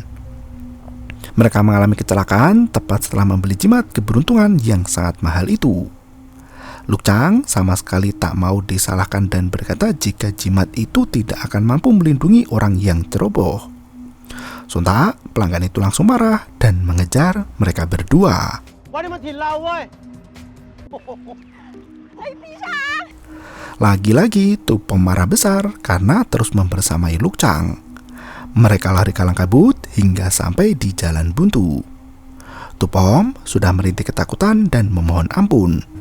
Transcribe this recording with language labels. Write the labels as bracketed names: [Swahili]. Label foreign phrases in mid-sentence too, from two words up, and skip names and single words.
[Indonesian] Mereka mengalami kecelakaan tepat setelah membeli jimat keberuntungan yang sangat mahal itu. Lukcang sama sekali tak mau disalahkan dan berkata jika jimat itu tidak akan mampu melindungi orang yang ceroboh. Sontak, pelanggan itu langsung marah dan mengejar mereka berdua. [Thai] มาถิ่นเราเว้ย [Indonesian] Lagi-lagi Tupom marah besar karena terus membersamai Lukcang. Mereka lari kalang kabut hingga sampai di jalan buntu. Tupom sudah merintih ketakutan dan memohon ampun.